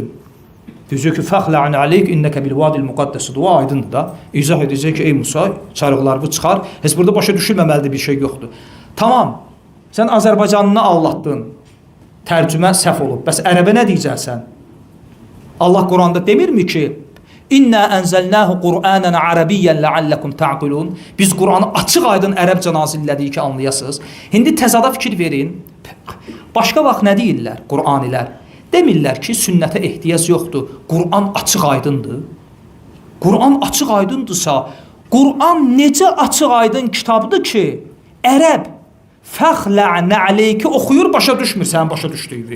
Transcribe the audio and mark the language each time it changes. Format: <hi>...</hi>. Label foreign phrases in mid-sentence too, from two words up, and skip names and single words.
<az>Deyəcək ki,</az> <ar>فخلعن عليك إنك بالواد المقدس</ar> <az>dua aydındır da. İzah edəcək ki, ey Musa, çarıqlarını çıxar. Heç burada başa düşülməməlidir bir şey yoxdur. Tamam, sən Azərbaycanını allatdın. tərcümə səhv olub. Bəs ərəbə nə deyəcəksən? Allah Quranda demirmi ki,</az> <ar>إنا أنزلناه قرآنا عربيا لعلكم تعقلون.</ar> <az>Biz Qur'anı açıq-aydın ərəbcə nazil elədik ki, anlayasınız. İndi təzada fikir verin. Başqa vaxt nə deyirlər Qur'anilər? Demirlər ki, sünnətə ehtiyac yoxdur. Qur'an açıq-aydındır. Qur'an açıq-aydındırsa, Qur'an necə açıq-aydın kitabdır ki, ərəb</az> <ar>فخلعن عليك</ar> <az>oxuyur, başa düşmür sənin başa düşdüyünü.</az>